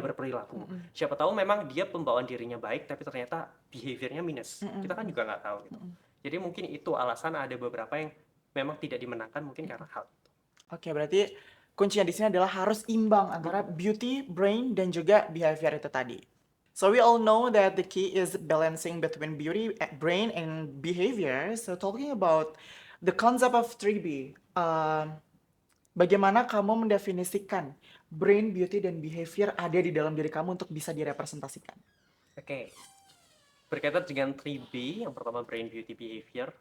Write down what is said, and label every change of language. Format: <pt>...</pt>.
<en>Brain.</en> <id>berperilaku. Mm-mm, Siapa tahu memang dia pembawaan dirinya baik, tapi ternyata behaviornya minus. mm-mm, Kita kan juga nggak tahu gitu. mm-mm, Jadi mungkin itu alasan ada beberapa yang memang tidak dimenangkan mungkin karena hal itu. Oke, berarti kuncinya di sini adalah harus imbang antara Mm-mm. beauty, brain, dan juga behavior itu tadi.</id> <en>So we all know that the key is balancing between beauty, brain, and behavior. So talking about the concept of 3B,</en> <id>bagaimana kamu mendefinisikan brain, beauty, dan behavior ada di dalam diri kamu untuk bisa direpresentasikan? Oke, berkaitan dengan 3B, yang pertama brain, beauty, behavior.</id>